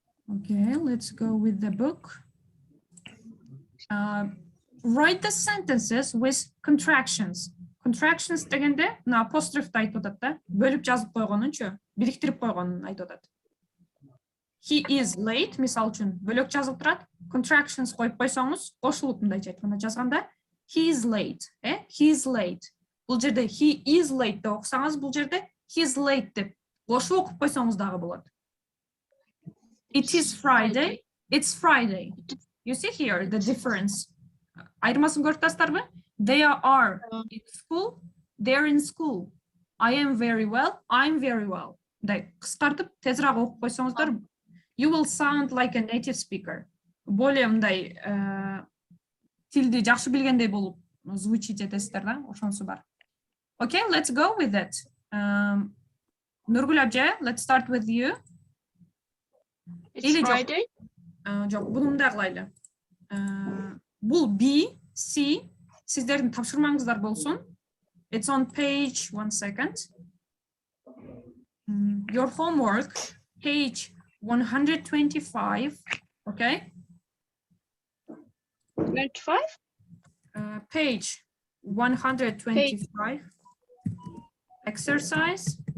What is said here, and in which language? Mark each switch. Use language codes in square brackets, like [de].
[en] Okay, let's go with the book. Write the sentences with contractions. [ky] Contractions дегенде, мына апострофты айтып атат да, бөлүп жазып койгонунчу, бириктирип койгонун айтып атат. [en] He is late, [ky] мисал үчүн, бөлөк жазылып турат, contractions коюп койсоңуз, кошулуп мындайча айтканда жазганда, [en] he is late, he is late. [ky] Бул жерде [en] he is late [ky] деп окусаңыз, бул жерде he is late деп кошуп окуп койсоңуз дагы болот. [en] It is Friday. It's Friday. You see here the difference. [kk] Айырмасын көріп тастарбы? [en] They are in school. They're in school. I am very well. I'm very well. [kk] Дай қысқартып тезірек оқып қойсаңыздар, [en] you will sound like a native speaker. [kk] Более мындай тілді жақсы білгендей болып звучить етесіздер да, ошонусу бар. [en] Okay, let's go with it. Нургул абжа, let's start with you. It's Friday. [kk] Жоқ, бұны мындай қылайлы. Бұл B, C, сіздердің тапшырмаңыздар болсын. [en] It's on page, 1 second. Your homework, page 125, okay? 25? Page 125, exercise.